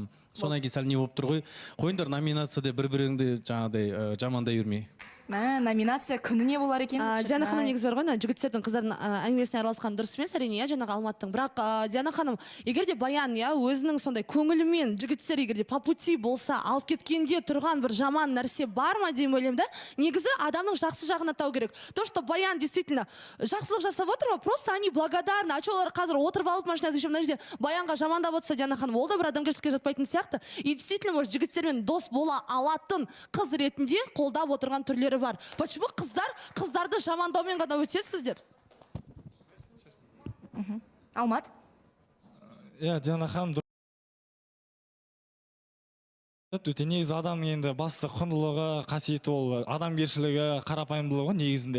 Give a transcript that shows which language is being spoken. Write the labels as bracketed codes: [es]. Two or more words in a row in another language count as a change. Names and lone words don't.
[kk] Содан кейін сәл не болып тұр ғой. Қойыңдар номинацияда бір-біріңді жаңағыдай жамандай жүрмей. Номинация күніне болар екен. Диана ханым негізі бар ғой, жігіттердің қыздардың әңгімесіне араласқан дұрыс емес әрине, жаңағы Алматтың. Бірақ Диана ханым, егер де Баян өзінің сондай көңілімен жігіттер егер де [ru] по пути [kk] болса, алып кеткенге тұрған бір жаман нәрсе бар ма деймін ойлаймын да. Негізі адамның жақсы жағын атау керек. [ru] То, что Баян действительно [kk] жақсылық жасап отыр ма, [ru] просто они благодарны. [kk] А олар қазір отырып алып машинасы еще мына жерде Баянға жамандап отырса, Диана ханым, ол да бір адамгершілікке жатпайтын сияқты. [ru] И действительно, может, [kk] жігіттермен дос бола алатын қыз ретінде қолдап отырған түрлері бар. Почему қыздарды жамандаумен ғана өтесіздер? Алмат? Иә, Диана ханым, өте негізі адамның енді басты құндылығы, қасиеті ол адамгершілігі, қарапайымдылығы негізінде.